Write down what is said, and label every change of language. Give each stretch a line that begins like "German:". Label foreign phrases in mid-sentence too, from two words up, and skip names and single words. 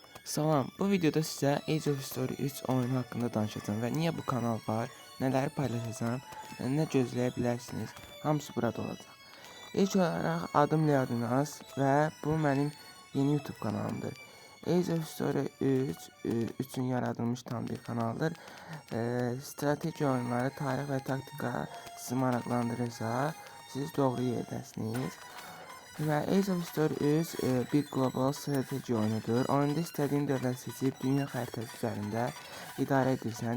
Azerbaijani: Salam, bu videoda sizə Age of History 3 oyunu haqqında danışacağım və niyə bu kanal var, nələri paylaşacağım, nə gözləyə bilərsiniz, hamısı burada olacaq. İlk olaraq adım Leodinas və bu mənim yeni YouTube kanalımdır. Age of History 3 üçün yaradılmış tam bir kanaldır. Strateji oyunları, tarix və taktika sizi maraqlandırırsa, siz doğru yerdəsiniz. Və Age of History 3 bir qlobal strateji oyunudur. Oyunda istədiyin dövlət seçib dünya xəritəsi üzərində idarə edirsən.